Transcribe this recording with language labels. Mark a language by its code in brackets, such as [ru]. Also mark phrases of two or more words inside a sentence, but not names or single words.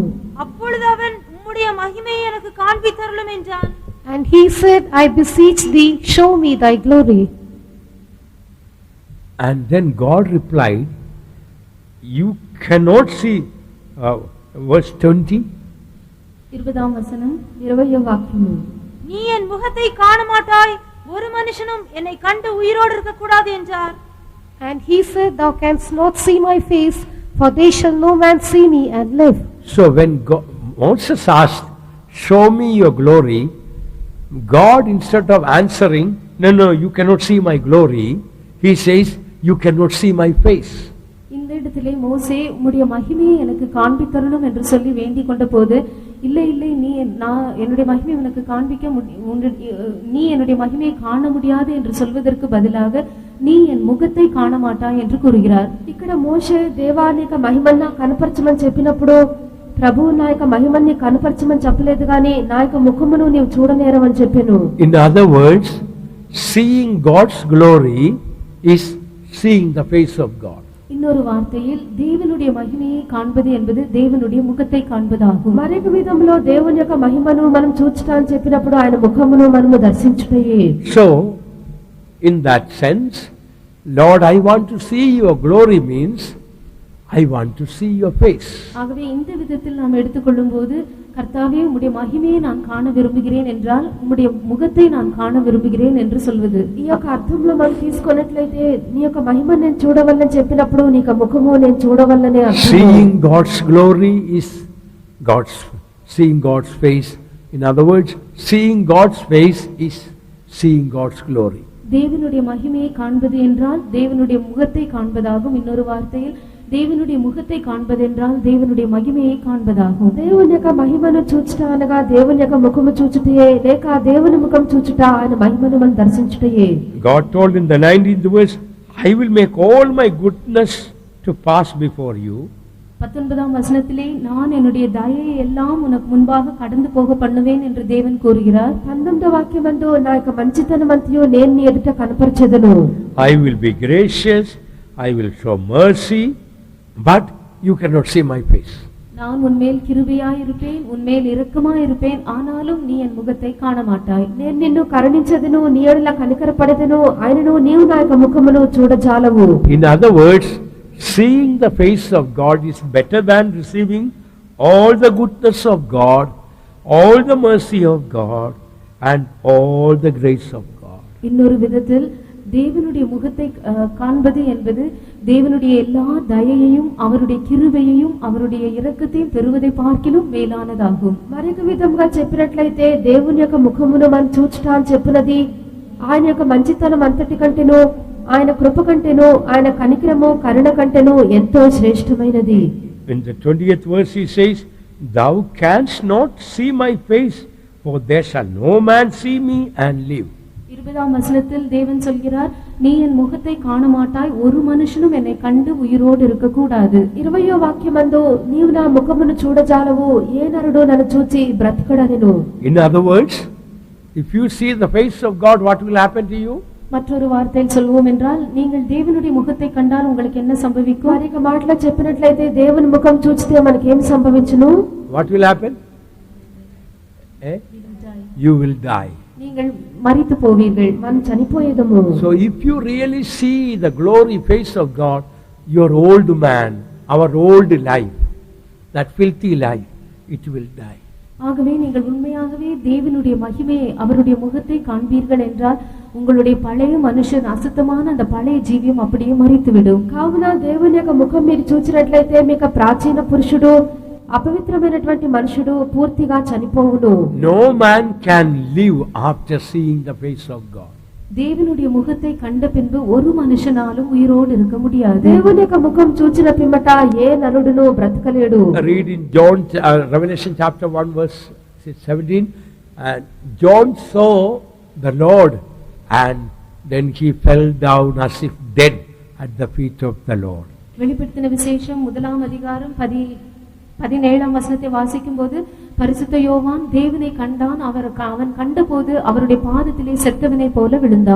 [ta] அப்பொழுது அவன், உம்முடைய மகிமையை எனக்கு காண்பித்தருளும் என்றான். [en] And he said, I beseech thee, show me thy glory. And then God replied, you cannot see, verse 20. [ta] 20ஆம் வசனம். [te] 20వ వాక్యము. [ta] நீ என் முகத்தை காண மாட்டாய், ஒரு மனுஷனும் என்னை கண்டு உயிரோடு இருக்க கூடாது என்றார். [en] And he said, Thou canst not see my face, for there shall no man see me and live. So when Moses asked, show me your glory, God, instead of answering, no, you cannot see my glory, he says, you cannot see my face. [ta] இந்த இடத்திலே மோசே உம்முடைய மகிமையை எனக்கு காண்பித்தருளும் என்று சொல்லி வேண்டிக் கொண்ட போது, இல்லை நான் என்னுடைய மகிமை உனக்கு காண்பிக்க நீ என்னுடைய மகிமையை காண முடியாது என்று சொல்வதற்கு பதிலாக நீ என் முகத்தை காண மாட்டாய் என்று கூறுகிறார். [te] ఇక్కడ మోషే దేవాని యొక్క మహిమన్న కనపరచమని చెప్పినప్పుడు ప్రభువు నా యొక్క మహిమని కనపరచమని చెప్పలేదు గాని నా యొక్క ముఖమును నీవు చూడనేరవని చెప్పాను. [en] In other words, seeing God's glory is seeing the face of God. [ta] இன்னொரு வார்த்தையில் தேவனுடைய மகிமையை காண்பது என்பது தேவனுடைய முகத்தை காண்பதாகும். [te] మరొక విధంలో దేవుని యొక్క మహిమను మనం చూచుట అని చెప్పినప్పుడు ఆయన ముఖమును మనము దర్శించుటయే. [en] So in that sense, Lord, I want to see your glory means I want to see your face. [ta] ஆகவே இந்த விதத்தில் நாம் எடுத்துக்கொள்ளும்போது, கர்த்தாவே உம்முடைய மகிமையை நான் காண விரும்புகிறேன் என்றால் உம்முடைய முகத்தை நான் காண விரும்புகிறேன் என்று சொல்வது. [te] ఈ యొక్క అర్థంలో మనం తీసుకున్నట్లయితే నీ యొక్క మహిమను నేను చూడవల్లని చెప్పినప్పుడు నీ యొక్క ముఖము నేను చూడవల్లనే అర్థం. [en] Seeing God's glory is seeing God's face. In other words, seeing God's face is seeing God's glory. [ta] தேவனுடைய மகிமையை காண்பது என்றால் தேவனுடைய முகத்தை காண்பதாகும். இன்னொரு வார்த்தையில் தேவனுடைய முகத்தை காண்பதென்றால் தேவனுடைய மகிமையை காண்பதாகும். [te] దేవుని యొక్క మహిమను చూచుట అనగా దేవుని యొక్క ముఖము చూచుటయే, లేక దేవుని ముఖం చూచుట ఆయన మహిమను మనం దర్శించుటయే. [en] God told in the 19th verse, I will make all my goodness to pass before you. [ta] 19ஆம் வசனத்திலே நான் என்னுடைய தயையை எல்லாம் உனக்கு முன்பாக கடந்து போக பண்ணுவேன் என்று தேவன் கூறுகிறார். [te] 19వ వాక్యమందు నా యొక్క మంచితనమంతయు నేను నీ ఎదుట కనపరచెదను. [en] I will be gracious, I will show mercy, but you cannot see my face. [ta] நான் உன்மேல் கிருபையாயிருப்பேன், உன்மேல் இரக்கமாயிருப்பேன், ஆனாலும் நீ என் முகத்தை காண மாட்டாய். [te] నేను నిన్ను కరుణించెదను, నీ ఎడల కనికరపడెదను, ఆయనను నీవు నా యొక్క ముఖమును చూడజాలవు. [en] In other words, seeing the face of God is better than receiving all the goodness of God, all the mercy of God, and all the grace of God. [ta] இன்னொரு விதத்தில் தேவனுடைய முகத்தை காண்பது என்பது தேவனுடைய எல்லா தயையையும் அவருடைய கிருபையையும் அவருடைய இரக்கத்தையும் பெறுவதை பார்க்கிலும் மேலானதாகும். [te] మరొక విధంగా చెప్పినట్లయితే దేవుని యొక్క ముఖమును మనం చూచుట అని చెప్పినది ఆయన యొక్క మంచితనం అంతటి కంటేనో, ఆయన కృప కంటేనో, ఆయన కనికరము కరుణ కంటేనో ఎంతో శ్రేష్టమైనది. [en] In the 20th verse he says, Thou canst not see my face, for there shall no man see me and live. [ta] 20ஆம் வசனத்தில் தேவன் சொல்கிறார், நீ என் முகத்தை காண மாட்டாய், ஒரு மனுஷனும் என்னை கண்டு உயிரோடு இருக்க கூடாது. [te] 20వ వాక్యమందు నీవు నా ముఖమును చూడజాలవు, ఏ నరుడు నన్ను చూచి బ్రతకడనెను. [en] In other words, if you see the face of God, what will happen to you? [ta] மற்றொரு வார்த்தையில் சொல்வோம் என்றால், நீங்கள் தேவனுடைய முகத்தை கண்டால் உங்களுக்கு என்ன சம்பவிக்கும்? [te] మరొక మాటలో చెప్పినట్లయితే దేవుని ముఖం చూస్తే మనకి ఏం సంభవించును? [en] What will happen? You will die. [ta] நீங்கள் மரித்து போவீர்கள், [te] మనం చనిపోయేదము. [en] So if you really see the glory face of God, your old man, our old life, that filthy life, it will die. [ta] ஆகவே நீங்கள் உண்மையாகவே தேவனுடைய மகிமையை அவருடைய முகத்தை காண்பீர்கள் என்றால் உங்களுடைய பழைய மனுஷன் அசுத்தமான அந்த பழைய ஜீவியம் அப்படியே மரித்துவிடும். [te] కావున దేవుని యొక్క ముఖం మీరు చూచినట్లయితే మీకు ప్రాచీన పురుషుడు, అపవిత్రమైనటువంటి మనుషుడు పూర్తిగా చనిపోవును. [en] No man can live after seeing the face of God. [ta] தேவனுடைய முகத்தை கண்ட பின்பு ஒரு மனுஷனாலும் உயிரோடு இருக்க முடியாது. [te] దేవుని యొక్క ముఖం చూచిన పిమ్మట ఏ నరుడును బ్రతకలేడు. [en] Read in Revelation chapter 1 verse 17, and John saw the Lord, and then he fell down as if dead at the feet of the Lord. [ta] வெளிப்படுத்தின விசேஷம் 1ஆம் அதிகாரம் 17ஆம் வசனத்தை வாசிக்கும் போது, பரிசுத்த யோவான் தேவனை கண்டான், அவன் கண்டபோது அவருடைய பாதத்திலே செத்தவனை போல விழுந்தான்.